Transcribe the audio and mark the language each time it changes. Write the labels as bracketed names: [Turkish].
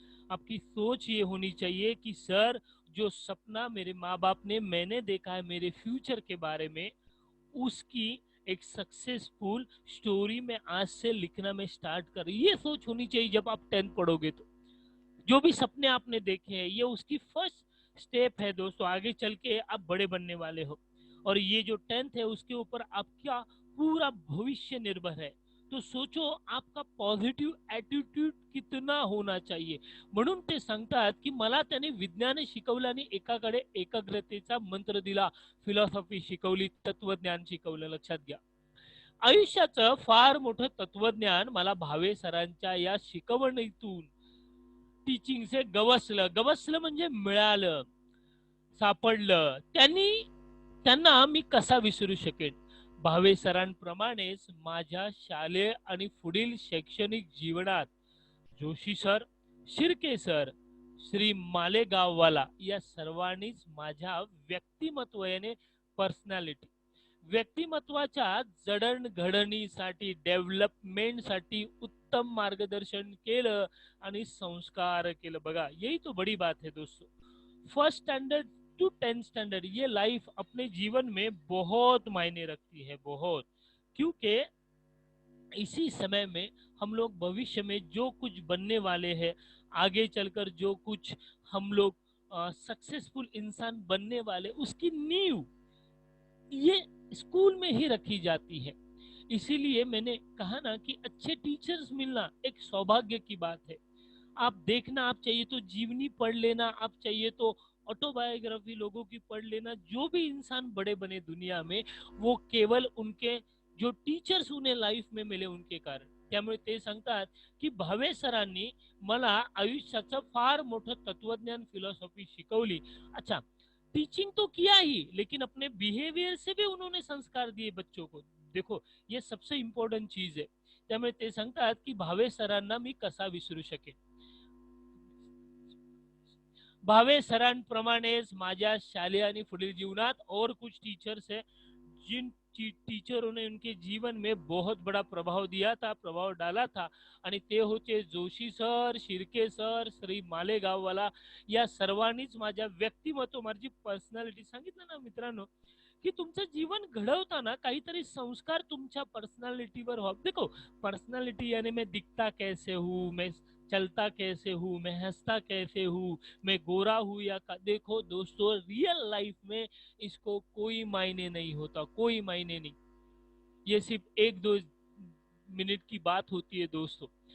[Hindi] आपकी सोच ये होनी चाहिए कि सर, जो सपना मेरे माँ बाप ने, मैंने देखा है मेरे फ्यूचर के बारे में, उसकी एक सक्सेसफुल स्टोरी में आज से लिखना मैं स्टार्ट कर, ये सोच होनी चाहिए जब आप 10th पढ़ोगे. तो जो भी सपने आपने देखे हैं, ये उसकी फर्स्ट स्टेप है दोस्तों. आगे चल के आप बड़े बनने वाले हो, और ये जो 10th है उसके ऊपर आपका पूरा भविष्य निर्भर है. तो सोचो आपका पॉझिटिव्ह ॲटिट्यूड कितना होना चाहिए. [Marathi] म्हणून ते सांगतात की मला त्याने विज्ञान शिकवलं आणि एकाकडे एकाग्रतेचा मंत्र दिला, फिलॉसॉफी शिकवली, तत्वज्ञान शिकवलं. लक्षात घ्या, आयुष्याचं फार मोठं तत्वज्ञान मला भावे सरांच्या या शिकवणीतून, [Hindi] टीचिंग से [Marathi] गवसलं. गवसलं म्हणजे मिळालं, सापडलं. त्यांना मी कसा विसरू शकेन. भावे सरांप्रमाणेच माझ्या शालेय आणि पुढील शैक्षणिक जीवनात जोशी सर, शिर्के सर, श्री मालेगाववाला या सर्वांनीच माझ्या व्यक्तिमत्वाने, पर्सनॅलिटी, व्यक्तिमत्वाच्या जडणघडणीसाठी, डेव्हलपमेंटसाठी उत्तम मार्गदर्शन केलं आणि संस्कार केलं. [Hindi] बघा, यही तो बड़ी बात है दोस्तों. First standard to 10th standard, ये लाइफ अपने जीवन में बहुत मायने रखती है, बहुत. क्योंकि इसी समय में हम लोग भविष्य में जो कुछ बनने वाले हैं, आगे चलकर जो कुछ हम लोग सक्सेसफुल इंसान बनने वाले, उसकी नींव ये स्कूल में ही रखी जाती है. इसीलिए मैंने कहा ना कि अच्छे टीचर्स मिलना एक सौभाग्य की बात है. आप देखना, आप चाहिए तो जीवनी पढ़ लेना, आप चाहिए तो ऑटोबायोग्राफी लोगों की पढ़ लेना. जो भी इंसान बड़े बने दुनिया में, वो केवल उनके जो टीचर्स उन्हें लाईफ में मिले उनके कारण. [Marathi] त्यामुळे ते सांगतात की भावे सरांनी मला आयुष्याचं फार मोठं तत्वज्ञान, फिलॉसॉफी शिकवली. [Hindi] अच्छा, टीचिंग तो किया ही, लेकिन अपने बिहेवियर से भी उन्होंने संस्कार दिए बच्चों को. देखो, ये सबसे इम्पॉर्टंट चीज [Marathi] आहे. त्यामुळे ते सांगतात की भावे सरांना मी कसा विसरू शकेन. भावे सरांप्रमाणेच माझ्या शालेय आणि पुढील जीवनात [Hindi] और कुछ टीचर्स है, जिन टीचरों ने उनके जीवन में बहुत बड़ा प्रभाव दिया था, प्रभाव डाला था. [Marathi] आणि ते होते जोशी सर, शिर्के सर, श्री मालेगाववाला या सर्वांनीच माझ्या व्यक्तिमत्व, माझी पर्सनॅलिटी, सांगितलं ना मित्रांनो, की तुमचं जीवन घडवताना काहीतरी संस्कार तुमच्या पर्सनॅलिटीवर व्हावं. [Hindi] देखो, पर्सनॅलिटी यानी मैं दिखता कैसे हूँ, मैं चलता कैसे हूँ, मैं हंसता कैसे हूँ, मैं गोरा हूँ या देखो दोस्तों, रियल लाइफ में इसको कोई मायने नहीं होता, कोई मायने नहीं. ये सिर्फ 1-2 मिनट की बात होती है दोस्तों.